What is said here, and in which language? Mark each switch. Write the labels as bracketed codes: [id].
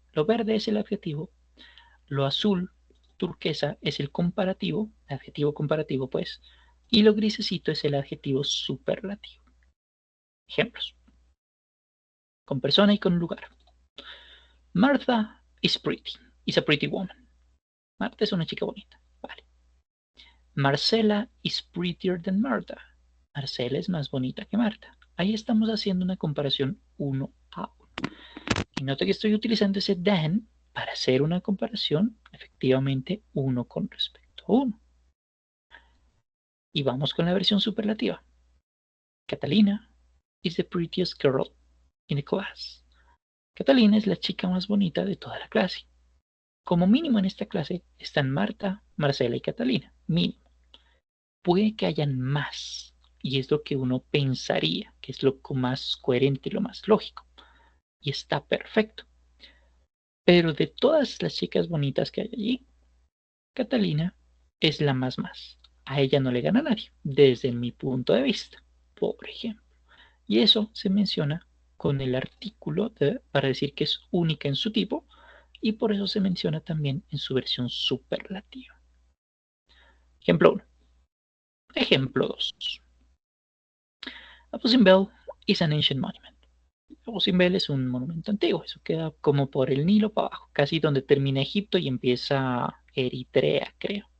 [es] Lo verde es el adjetivo, lo azul turquesa es el comparativo, adjetivo comparativo pues, y lo grisecito es el adjetivo superlativo. Ejemplos. Con persona y con lugar. [en] Martha is pretty. Is a pretty woman. [es] Marta es una chica bonita. Vale. [en] Marcela is prettier than Martha. [es] Marcela es más bonita que Marta. Ahí estamos haciendo una comparación uno a uno. Y nota que estoy utilizando ese than para hacer una comparación efectivamente uno con respecto a uno. Y vamos con la versión superlativa. [en] Catalina is the prettiest girl in the class. [es] Catalina es la chica más bonita de toda la clase. Como mínimo en esta clase están Marta, Marcela y Catalina. Mínimo. Puede que hayan más. Y es lo que uno pensaría, que es lo más coherente y lo más lógico. Y está perfecto. Pero de todas las chicas bonitas que hay allí, Catalina es la más. A ella no le gana nadie, desde mi punto de vista, por ejemplo. Y eso se menciona con el artículo para decir que es única en su tipo, y por eso se menciona también en su versión superlativa. Ejemplo 1. Ejemplo 2. [en] Abusin Bell is an ancient monument. [es] Abusin Bell es un monumento antiguo, eso queda como por el Nilo para abajo, casi donde termina Egipto y empieza Eritrea, creo.